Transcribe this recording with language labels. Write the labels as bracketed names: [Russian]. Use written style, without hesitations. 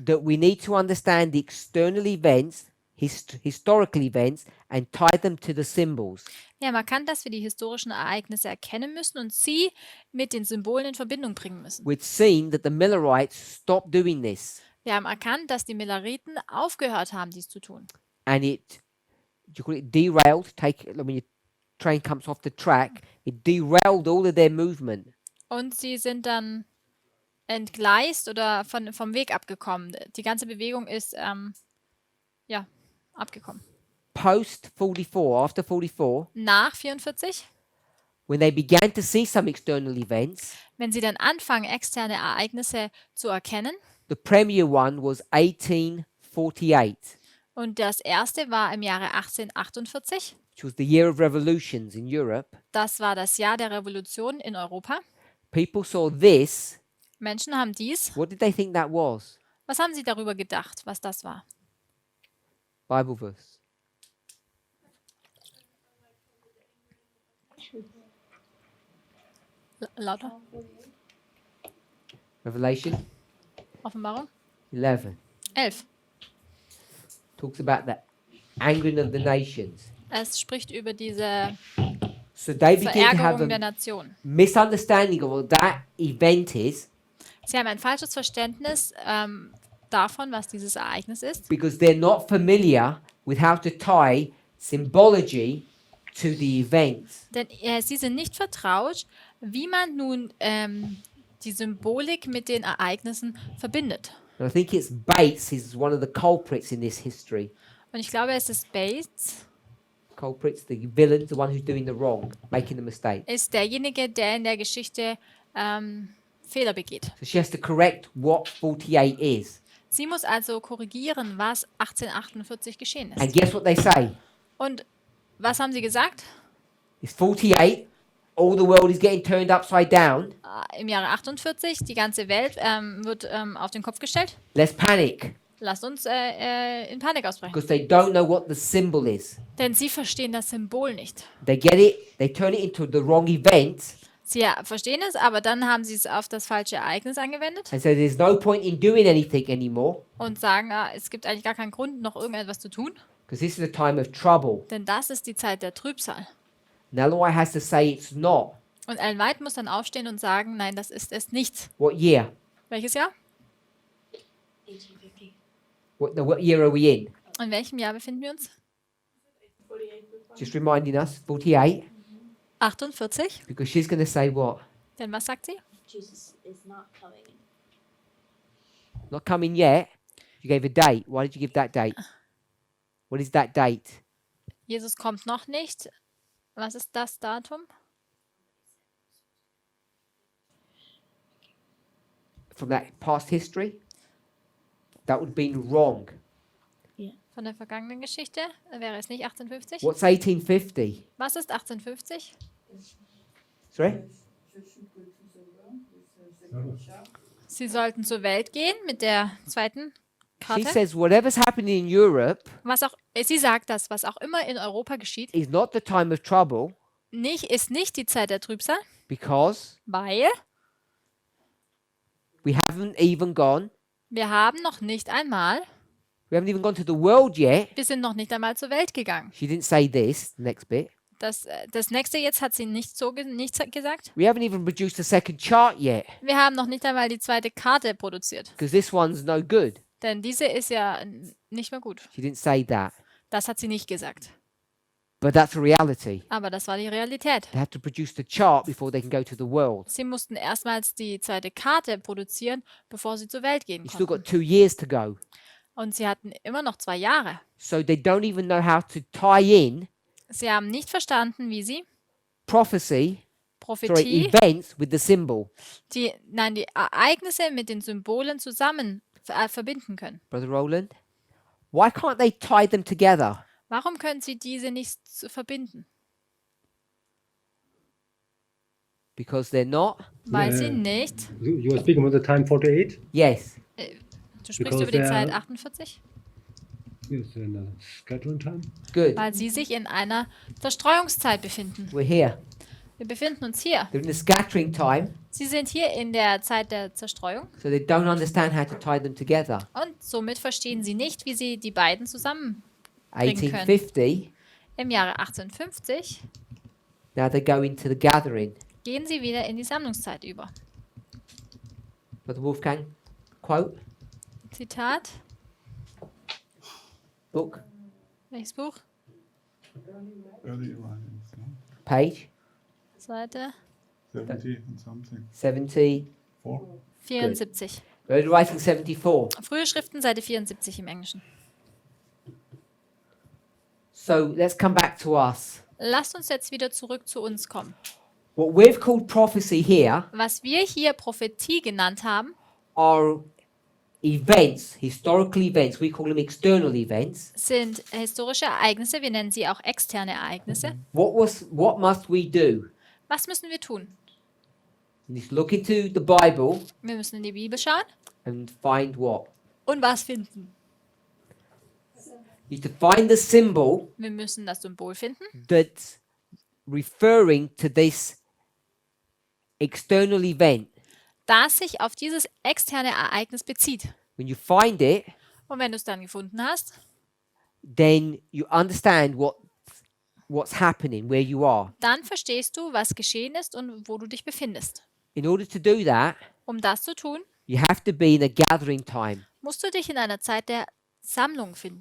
[English] that we need to understand the external events, historical events, and tie them to the symbols. [German] wir haben erkannt, dass wir die historischen Ereignisse erkennen müssen und sie mit den Symbolen in Verbindung bringen müssen. [English] We've seen that the Millerites stopped doing this, [German] Wir haben erkannt, dass die Milleriten aufgehört haben, dies zu tun. [English] and you call it derailed. When your train comes off the track, it derailed all of their movement. [German] Und sie sind dann entgleist oder vom Weg abgekommen. Die ganze Bewegung ist abgekommen. [English] Post 44, after 44, [German] Nach 44, [English] when they began to see some external events, [German] wenn sie dann anfangen, externe Ereignisse zu erkennen, [English] the premier one was 1848, [German] und das erste war im Jahre 1848, [English] which was the year of revolutions in Europe. [German] das war das Jahr der Revolution in Europa. [English] People saw this. [German] Menschen haben dies. [English] What did they think that was? [German] Was haben sie darüber gedacht, was das war? [English] Bible verse. [German] Lauter. [English] Revelation [German] Offenbarung [English] 11 [German] 11. [English] talks about the angering of the nations. [German] Es spricht über diese [English] So they begin to have [German] Verärgerung der [English] a [German] Nation. [English] misunderstanding of what that event is [German] Sie haben ein falsches Verständnis davon, was dieses Ereignis ist, [English] because they're not familiar with how to tie symbology to the events. [German] denn sie sind nicht vertraut, wie man nun die Symbolik mit den Ereignissen verbindet. [English] And I think it's Bates is one of the culprits in this history. [German] Und ich glaube, es ist Bates, [English] Culprits, the villain, the one who's doing the wrong, making the mistake. [German] ist derjenige, der in der Geschichte Fehler begeht. [English] So she has to correct what 48 is. [German] Sie muss also korrigieren, was 1848 geschehen [English] And [German] ist. [English] guess what they say? [German] Und was haben sie gesagt? [English] It's 48. All the world is getting turned upside down. [German] Im Jahre 48, die ganze Welt wird auf den Kopf gestellt. [English] Let's panic [German] Lasst uns in Panik ausbrechen. [English] because they don't know what the symbol is. [German] Denn sie verstehen das Symbol nicht. [English] They get it, they turn it into the wrong event, [German] Sie verstehen es, aber dann haben sie es auf das falsche Ereignis angewendet [English] and so there's no point in doing anything anymore [German] und sagen, es gibt eigentlich gar keinen Grund, noch irgendetwas zu tun. [English] because this is a time of trouble. [German] Denn das ist die Zeit der Trübsal. [English] And Ellen White has to say it's not. [German] Und Ellen White muss dann aufstehen und sagen, nein, das ist es nicht. [English] What year? [German] Welches Jahr? [English] What year are we in? [German] In welchem Jahr befinden wir uns? [English] Just reminding us, 48, [German] 48. [English] because she's going to say what? [German] Denn was sagt sie? [English] Jesus is not coming. Not coming yet. You gave a date. Why did you give that date? What is that date? [German] Jesus kommt noch nicht. Was ist das Datum? [English] From that past history? That would have been wrong. [German] Von der vergangenen Geschichte? Wäre es nicht 1850? [English] What's 1850? [German] Was ist 1850? [English] Sorry? [German] Sie sollten zur Welt gehen mit der zweiten [English] She [German] Karte. [English] says whatever's happening in Europe [German] Sie sagt das, was auch immer in Europa geschieht, [English] is not the time of trouble [German] ist nicht die Zeit der Trübsal, [English] because [German] weil [English] we haven't even gone. [German] wir haben noch nicht einmal, [English] We haven't even gone to the world yet. [German] wir sind noch nicht einmal zur Welt gegangen. [English] She didn't say this, the next bit. [German] Das nächste jetzt hat sie nicht gesagt. [English] We haven't even produced a second chart yet [German] Wir haben noch nicht einmal die zweite Karte produziert, [English] because this one's no good. [German] denn diese ist ja nicht mehr gut. [English] She didn't say that. [German] Das hat sie nicht gesagt. [English] But that's the reality. [German] Aber das war die Realität. [English] They have to produce the chart before they can go to the world. [German] Sie mussten erstmals die zweite Karte produzieren, bevor sie zur Welt gehen [English] You've still got [German] konnten. [English] 2 years to go. [German] Und sie hatten immer noch 2 Jahre. [English] So they don't even know how to tie in [German] Sie haben nicht verstanden, wie sie [English] prophecy, [German] Prophetie, [English] events with the symbol. [German] die Ereignisse mit den Symbolen zusammen verbinden können. [English] Brother Roland, why can't they tie them together? [German] Warum können sie diese nicht verbinden? [English] Because they're not. [German] Weil sie [English] Yeah. [German] nicht. [English] You were speaking about the time 48? Yes. [German] Du sprichst [English] Because [German] über die [English] they [German] Zeit [English] are- [German] 48? [English] Yes, in the scattering time. Good. [German] Weil sie sich in einer Zerstreuungszeit befinden. [English] We're here. [German] Wir befinden uns hier. [English] They're in the scattering time, [German] Sie sind hier in der Zeit der Zerstreuung [English] so they don't understand how to tie them together. [German] und somit verstehen sie nicht, wie sie die beiden zusammen [English] 1850, [German] im Jahre 1850 [English] now they go into the gathering. [German] gehen sie wieder in die Sammlungszeit über. [English] Brother Wolfgang, quote, [German] Zitat, [English] book, [German] welches Buch? [English] Early writings, no? page [German] Seite [English] 70 and something. [German] 70, 4. [English] 74. Early Writing 74. [German] Frühe Schriften, Seite 74 im Englischen. [English] So let's come back to us. [German] Lasst uns jetzt wieder zurück zu uns kommen. [English] What we've called prophecy here [German] Was wir hier Prophetie genannt haben, [English] are events, historical events. We call them external events. [German] sind historische Ereignisse. Wir nennen sie auch externe Ereignisse. [English] What must we do? [German] Was müssen wir tun? [English] We need to look into the Bible [German] Wir müssen in die Bibel schauen [English] and find what? [German] und was finden. [English] You need to find the symbol [German] Wir müssen das Symbol finden, [English] that's referring to this external event. [German] das sich auf dieses externe Ereignis bezieht. [English] When you find it, [German] Und wenn du es dann gefunden hast, [English] then you understand what's happening, where you are. [German] dann verstehst du, was geschehen ist und wo du dich befindest. [English] In order to do that, [German] Um das zu tun, [English] you have to be in a gathering time. [German] musst du dich in einer Zeit der Sammlung finden.